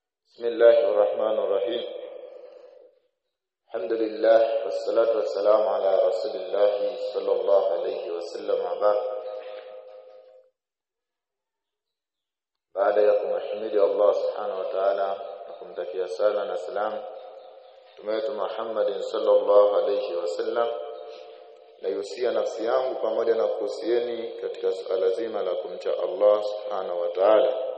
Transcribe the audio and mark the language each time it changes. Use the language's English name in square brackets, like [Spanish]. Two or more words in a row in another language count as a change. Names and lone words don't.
[Arabic] بسم الله الرحمن الرحيم. الحمد لله والصلاة والسلام على رسول الله صلى الله عليه وسلم. [Swahili] Baada ya kumhimidi Allah [Arabic] سبحانه وتعالى [Swahili] na kumtakia sala na salam Mtume wetu Muhammad [Arabic] صلى الله عليه وسلم, [Swahili] na yusia nafsi yangu pamoja na kuhusieni katika suala zima la kumcha Allah [Arabic] سبحانه وتعالى.